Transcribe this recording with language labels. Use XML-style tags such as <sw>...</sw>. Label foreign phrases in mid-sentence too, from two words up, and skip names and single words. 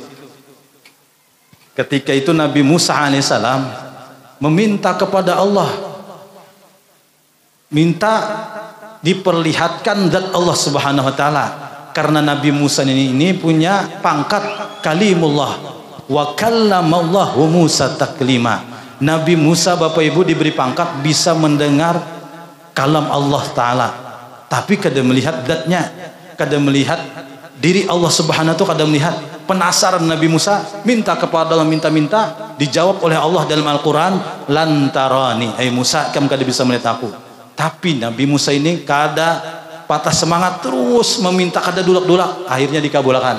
<id>Ketika itu Nabi Musa alaihissalam meminta kepada Allah, minta diperlihatkan zat Allah Subhanahu wa taala, karena Nabi Musa ini punya pangkat kalimullah,</id> <ar>وكلم الله موسى تكليما.</ar> <id>Nabi Musa Bapak Ibu diberi pangkat bisa mendengar kalam Allah taala, tapi</id> <bjn>kada melihat zatnya,</bjn> <id>kada melihat diri Allah Subhanahu wa taala, kada melihat. Penasaran Nabi Musa, minta kepada Allah, minta, dijawab oleh Allah dalam Al-Quran, lantarani, hai Musa, kamu kada bisa melihat aku. Tapi Nabi Musa ini kada patah semangat, terus meminta, kada dulak-dulak, akhirnya dikabulkan.</id>